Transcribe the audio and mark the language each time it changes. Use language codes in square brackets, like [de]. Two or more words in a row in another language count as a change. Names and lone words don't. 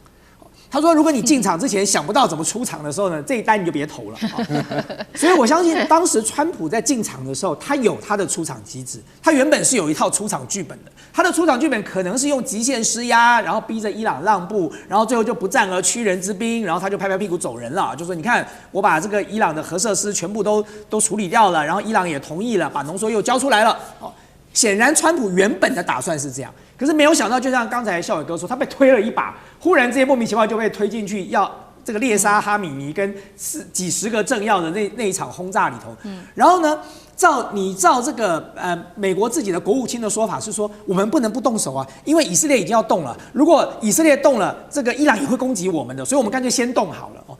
[zh] 他說：“如果你進場之前想不到怎麼出場的時候呢，這一單你就別投了。” 所以我相信當時川普在進場的時候，他有他的出場機制，他原本是有一套出場劇本的。他的出場劇本可能是用極限施壓，然後逼着伊朗讓步，然後最後就不戰而屈人之兵，然後他就拍拍屁股走人了，就說：“你看，我把這個伊朗的核設施全部都處理掉了，然後伊朗也同意了，把濃縮鈾交出來了。” 顯然，川普原本的打算是這樣，可是沒有想到，就像剛才孝瑋哥說，他被推了一把，忽然之間莫名其妙就被推進去，要這個獵殺哈米尼跟幾十個政要的那一場轟炸裡頭。然後呢，照這個美國自己的國務卿的說法是說，我們不能不動手啊，因為以色列已經要動了，如果以色列動了，這個伊朗也會攻擊我們的，所以我們乾脆先動好了哦。